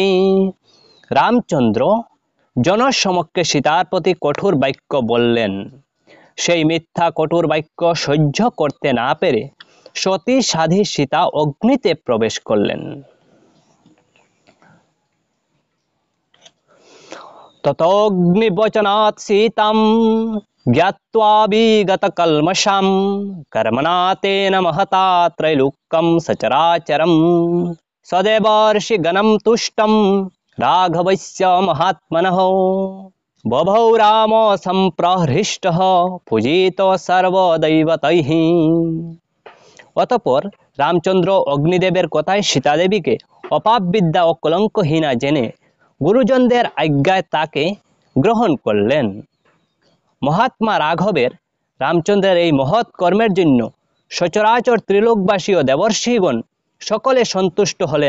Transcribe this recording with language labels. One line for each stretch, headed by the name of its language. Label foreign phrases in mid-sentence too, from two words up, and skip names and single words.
Bangla: রামচন্দ্র জনসমক্ষে সীতার প্রতি কঠোর বাক্য বললেন। সেই মিথ্যা কঠোর বাক্য সহ্য করতে না পেরে সতী সাধ্বী সীতা অগ্নিতে প্রবেশ করলেন।
Sanskrit: ततोऽग्निवचनात् सीतां ज्ञात्वा विगतकल्मषां कर्मणा तेन महता त्रैलोक्यं सचराचरं सदेवर्षिगणं तुष्टं राघवस्य महात्मनः बभौ राम सम्प्रहृष्टः पूजितो सर्वदैवतैः।
Bangla: অতঃপর রামচন্দ্র অগ্নিদেবের কথায় সীতাদেবীকে অপাপ বিদ্যা ও কলঙ্কহীনা জেনে গুরুজনদের আজ্ঞায় তাকে গ্রহণ করলেন। মহাত্মা রাঘবের রামচন্দ্রের এই মহৎ কর্মের জন্য সচরাচর ত্রিলোকবাসী ও দেবর্ষিগণ সকলে সন্তুষ্ট হলেন।